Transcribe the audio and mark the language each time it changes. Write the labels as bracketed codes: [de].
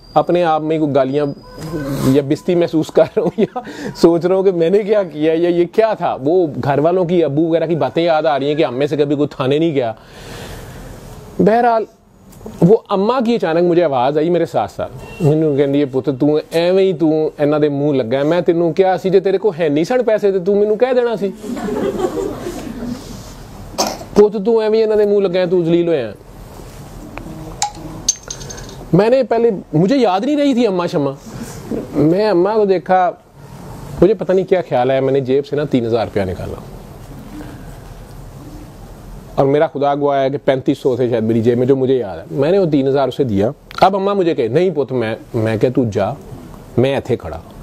[ur] اپنے آپ میں کوئی گالیاں یا بستی محسوس کر رہا ہوں, یا سوچ رہا ہوں کہ میں نے کیا کیا یا یہ کیا تھا. وہ گھر والوں کی ابو وغیرہ کی باتیں یاد آ رہی ہیں کہ ہم میں سے کبھی کوئی تھانے نہیں گیا. بہرحال وہ اماں کی اچانک مجھے آواز آئی میرے ساتھ ساتھ. [pa] مینوں کہندی ہے پت تو ایویں ہی تو انہاں دے منہ لگا. میں تینوں کیا سی جے تیرے کو ہے نہیں سن پیسے تے تو مینوں کہہ دینا سی. پت تو ایویں انہاں دے منہ لگا ہے, تو ذلیل ہویا. [ur] میں نے پہلے مجھے یاد نہیں رہی تھی اماں شمع. میں اماں کو دیکھا, مجھے پتہ نہیں کیا خیال ہے, میں نے جیب سے نا 3000 روپیہ نکالا, اور میرا خدا گواہ ہے کہ 3500 تھے شاید میری جیب میں, جو مجھے یاد ہے. میں نے وہ 3000 اسے دیا. اب اماں مجھے کہے نہیں پوت, میں کہ تو جا, [pa] میں ایتھے کھڑا.